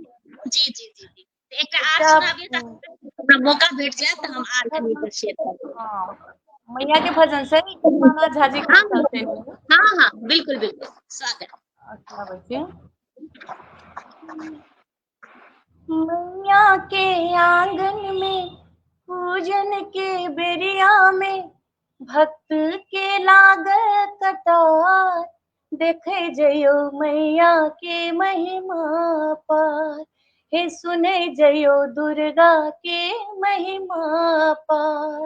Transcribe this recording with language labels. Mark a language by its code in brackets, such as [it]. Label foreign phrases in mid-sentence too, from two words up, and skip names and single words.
[mai] जी जी जी जी। एकटा आर सुनाबियो त हमरा मौका भेट जायत त हम आर कनी पर शेयर करब। हाँ, मैया के भजन से दीपानाथ झा जी के चलते। हाँ हाँ, बिल्कुल बिल्कुल, स्वागत। सुनाबै छी। मैया मैया के आंगन में पूजन के बेरिया में भक्त के लागल कतार, देखे जयो मैया के महिमा पार, हे सुने जयो दुर्गा के महिमा पार।